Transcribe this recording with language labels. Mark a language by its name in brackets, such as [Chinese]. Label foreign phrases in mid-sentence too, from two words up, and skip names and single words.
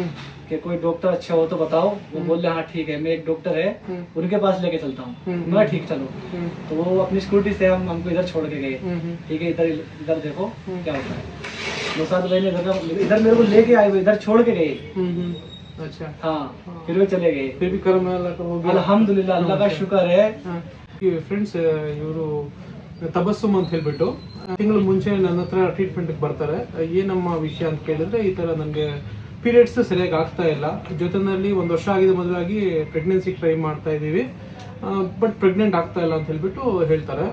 [Hindi] कि कोई डॉक्टर अच्छा हो तो बताओ। वो बोल रहे हाँ ठीक है, मैं एक डॉक्टर है उनके पास लेके चलता हूँ। मैं ठीक चलो। तो वो अपनी स्कूटी से हमको इधर छोड़ के गए। ठीक है, इधर इधर देखो क्या होता है। नौशाद भाई ने इधर मेरे को लेके आए, वो इधर छोड़ के गए। अच्छा। हाँ, फिर वो चले गए। फिर भी कर्म अल्लाह का हो गया। अल्हम्दुलिल्लाह, अल्लाह का शुक्र है। [Kannada] ಫ್ರೆಂಡ್ಸ್, ಇವರು ತಬಸ್ಸುಮ್ ಅಂತ ಹೇಳ್ಬಿಟ್ಟು ತಿಂಗಳು ಮುಂಚೆ ನನ್ನ ಹತ್ರ ಟ್ರೀಟ್ಮೆಂಟ್ಗೆ ಬರ್ತಾರೆ. ಏನಮ್ಮ ವಿಷಯ ಅಂತ ಕೇಳಿದ್ರೆ, ಈ ಥರ ನನಗೆ ಪೀರಿಯಡ್ಸ್ ಸರಿಯಾಗಿ ಆಗ್ತಾ ಇಲ್ಲ, ಜೊತೆಯಲ್ಲಿ 1 ವರ್ಷ ಆಗಿದೆ ಮದುವೆ ಆಗಿ, ಪ್ರೆಗ್ನೆನ್ಸಿ ಟ್ರೈ ಮಾಡ್ತಾ ಇದ್ದೀವಿ, ಬಟ್ ಪ್ರೆಗ್ನೆಂಟ್ ಆಗ್ತಾ ಇಲ್ಲ ಅಂತ ಹೇಳ್ಬಿಟ್ಟು ಹೇಳ್ತಾರೆ.